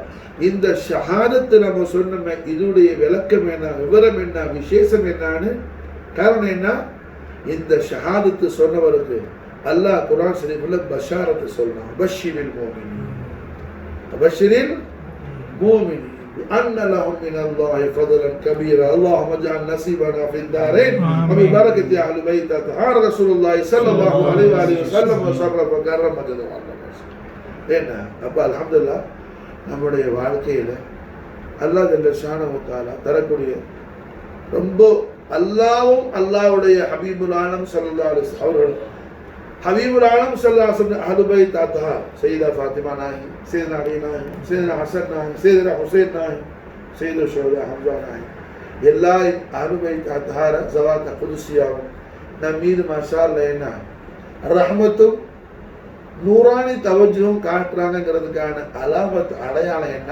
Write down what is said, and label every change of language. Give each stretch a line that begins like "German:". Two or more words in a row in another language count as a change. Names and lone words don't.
Tamil: இந்த ஷஹாதத்து நம்ம சொன்னோமே, இதனுடைய விளக்கம் என்ன, விவரம் என்ன, விசேஷம் என்னன்னு? காரணம் என்ன? இந்த ஷஹாதத்து சொன்னவருக்கு அல்லாஹ்
Arabic: القرآن الشريف
Tamil: பஷாரத்து சொல்றான்.
Arabic: بشر المؤمنين، بشر المؤمنين أن لهم من الله فضلا كبيرا اللهم اجعل نصيبنا في الدارين وببركة أهل بيت أطهار رسول الله صلى الله عليه وآله وسلم وشرف وكرم وجل وعلا.
Tamil: என்ன அப்ப அல்ஹம்துலில்லாஹ் நம்முடைய வாழ்க்கையில
Arabic: الله جل شانه وتعالى
Tamil: தரக்கூடிய ரொம்ப அல்லாஹ்வும் அல்லாஹ்வுடைய ஹபீபுல்
Arabic: عالم صلى الله عليه وسلم
Tamil: அவர்கள்
Arabic: حبيب العالم صلى الله عليه وسلم أهل بيت أطهار
Tamil: சையதா ஃபாத்திமா நாயி, சையதுனா அலி நாயி, சையதுனா ஹசன் நாயி, சையதுனா ஹுசைன் நாயி, சையது ஷுஹதா ஹம்ஸா நாயி, எல்லா
Arabic: أهل بيت أطهار
Tamil: ஸவாத் குதுஸியாவும் நம் மீது
Arabic: ما شاء الله
Tamil: என்ன ரஹ்மத்தும் நூறானி தவஜ்ஜும் காட்டுறாங்கிறதுக்கான அலாமத் அடையாளம் என்ன?